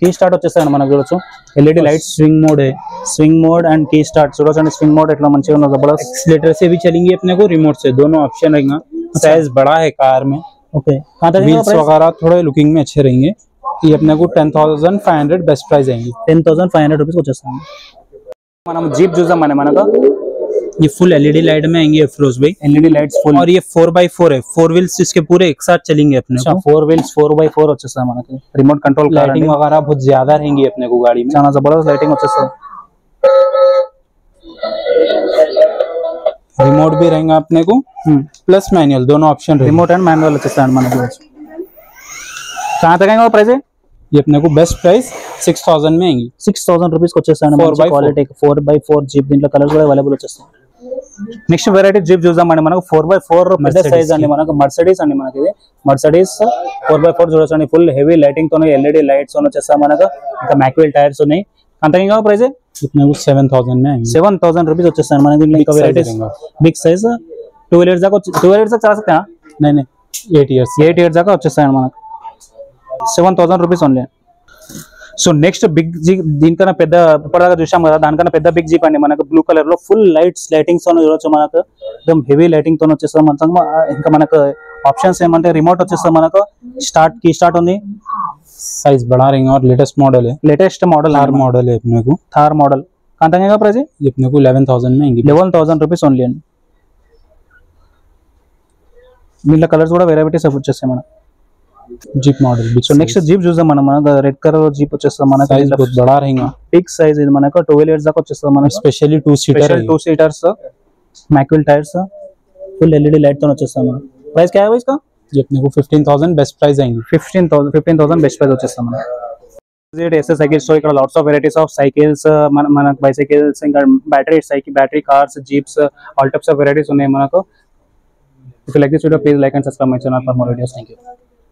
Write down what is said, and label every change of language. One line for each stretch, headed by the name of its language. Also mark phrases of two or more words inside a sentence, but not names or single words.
English: key start
Telugu: వచ్చేస్తాయి మనకు చూడొచ్చు
English: LED lights
Hindi: स्विंग मोड है,
English: swing mode and key start
Telugu: చూడొచ్చు
English: swing mode
Telugu: ఎట్లా మంచిగా ఉన్నది జబర్దస్త్
Hindi: एक्सीलेटर से भी चलेंगे अपने को, रिमोट से, दोनों ऑप्शन रहेगा। साइज बड़ा है कार में,
Telugu: ఓకే
Hindi: व्हील्स वगैरह थोड़े लुकिंग में अच्छे रहेंगे। ये अपने को 10,500
English: best price
Hindi: आएंगी।
Telugu: 10,500 రూపీస్ వచ్చేస్తాయి మనం జీప్ చూద్దాం మనకు
Hindi: ये
English: full LED light
Hindi: में आएंगे अफरोज भाई,
English: LED lights full
Hindi: और ये 4x4 है, 4 व्हील्स इसके पूरे एक साथ चलेंगे अपने को।
Telugu: 4 వీల్స్ 4x4 వచ్చేస్తాయి మనకి
English: remote control
Hindi: लाइटिंग वगैरह बहुत ज्यादा रहेंगी अपने को गाड़ी में।
Telugu: చాలా జబర్దస్త్ లైటింగ్ వచ్చేస్తుంది
Hindi: रिमोट भी रहेगा अपने को,
English: plus manual,
Hindi: दोनों ऑप्शन रहेंगे।
English: remote and manual
Telugu: వచ్చేస్తాయి మనకి
Hindi: कहाँ तक आएगा प्राइस है ये अपने को
English: best price
Hindi: 6,000 में आएंगी।
Telugu: 6,000 రూపీస్ వచ్చేస్తాయి 4x4 క్వాలిటీ 4x4 జీప్ దీంట్లో కలర్స్ కూడా అవైలబుల్ వచ్చేస్తాయి
English: next variety jeep
Telugu: చూద్దాం మనకు 4x4 పెద్ద సైజ్ అండి మనకు మర్సిడీస్ అండి మనకి ఇది మర్సిడీస్ 4x4 చూడొచ్చండి
English: full heavy lighting
Telugu: తోనే
English: LED lights
Telugu: తో వచ్చేస్తాయి మనకు ఇంకా
English: mag wheel tyres
Telugu: ఉన్నాయి అంత ఇంకా ప్రైస్
Hindi: इतने को 7,000 में आएंगे।
Telugu: 7,000 రూపీస్ వచ్చేస్తాయి మనకి దీంట్లో ఇంకా
English: varieties big size
Telugu: 2 ఇయర్స్ దాకా 2 ఇయర్స్ దాకా చలా
Hindi: सकते हैं नहीं नहीं 8 इयर्स
Telugu: 8 ఇయర్స్ దాకా వచ్చేస్తాయి మనకు 7,000
English: rupees only so next big jeep
Telugu: దీనికన్నా పెద్ద ఇప్పటిదాకా చూసాం కదా దానికన్నా పెద్ద
English: big jeep
Telugu: అండి మనకు
English: blue colour
Telugu: లో
English: full lights lightings
Telugu: తో చూడొచ్చు మనకు एकदम
English: heavy lighting
Telugu: తో వచ్చేస్తాం మనకు ఇంకా మనకు ఆప్షన్స్ ఏమంటే రిమోట్ వచ్చేస్తాం మనకు
English: start key start
Telugu: ఉంది
Hindi: साइज बड़ा रहेगा और लेटेस्ट मॉडल है,
English: latest model
Hindi: थार मॉडल है अपने को।
Telugu: థార్ మోడల్ అంతగా ప్రైస్
Hindi: ये अपने को 11,000 में आएंगी।
Telugu: 11,000
English: rupees only
Telugu: అండి దీంట్లో కలర్స్ కూడా వెరైటీస్ వచ్చేస్తాయి మనకు
English: jeep model so next jeep
Telugu: చూద్దాం మనం
English: red colour jeep
Telugu: వచ్చేస్తాం మనకు
Hindi: साइज बहुत बड़ा रहेगा,
English: big size
Telugu: ఇది మనకు 12 ఇయర్స్ దాకా వచ్చేస్తాం మనకు
Hindi: स्पेशली 2 सीटर है।
Telugu: 2
English: seaters mag wheel tyres full LED light
Telugu: तो వచ్చేస్తాం మనం ప్రైస్
Hindi: क्या है भाई इसका ये अपने को 15,000
English: best price
Hindi: आएंगी।
Telugu: 15,000
English: best price
Telugu: వచ్చేస్తాం మనం ఎస్ఎస్ సైకిల్ స్టోర్ ఇక్కడ
English: lots of varieties of cycles
Telugu: మనకు బైసైకిల్స్ ఇంకా
English: battery cars jeeps all types of varieties
Telugu: ఉన్నాయి మనకు.
English: if you like this video please like and subscribe my channel for more videos.
Telugu: థాంక్యూ.